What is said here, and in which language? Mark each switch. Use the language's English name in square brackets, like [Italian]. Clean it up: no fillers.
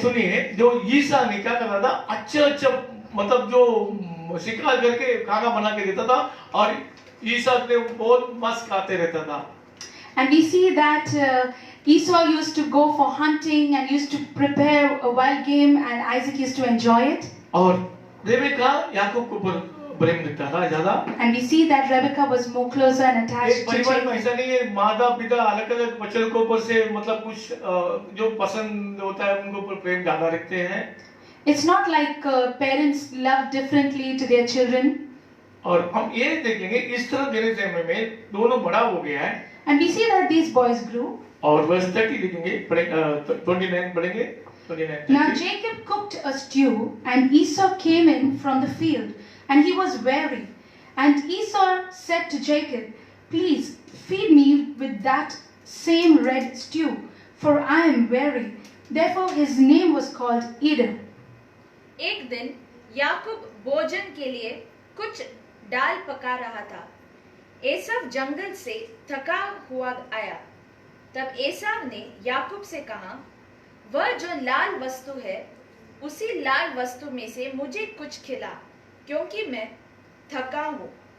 [Hindi] सुनिए, जो ईसा ने क्या करता था, अच्छा मतलब जो शिकार करके खाना बना के देता था, और ईसा ने बहुत मस्त खाते रहता था। [English] And we see that Esau used to go for hunting and used to prepare a wild game, and Isaac used to enjoy it. [Hindi] और रेबेका याकूब के ऊपर प्रेम रखता था ज्यादा। [English] And we see that Rebekah was more closer and [Hindi] एक [English] attached to [Hindi] परिवार में [English] Jacob. [Hindi] ऐसा नहीं है, माता पिता अलग अलग बच्चों के ऊपर से मतलब कुछ जो पसंद होता है उनके ऊपर प्रेम ज्यादा रखते हैं। [English] It's not like parents love differently to their children. [Hindi] और हम ये देखेंगे इस तरह देने से में दोनों बड़ा हो गया है। [English] And we see that these boys grew. [Hindi] और वर्ष 30 लिखेंगे, 29 पढ़ेंगे, 29 [English] Now [Hindi] 30। [English] Jacob cooked a stew, and Esau came in from the field, and he was weary. And Esau said to Jacob, "Please feed me with that same red stew, for I am weary." Therefore his name was called Edom. [Hindi] एक दिन याकूब भोजन के लिए कुछ दाल पका रहा था। एसाव जंगल से थका हुआ आया। तब एसाव ने याकूब से कहा, वह जो लाल वस्तु है, उसी लाल वस्तु में से मुझे कुछ खिला, क्योंकि मैं थका हूँ।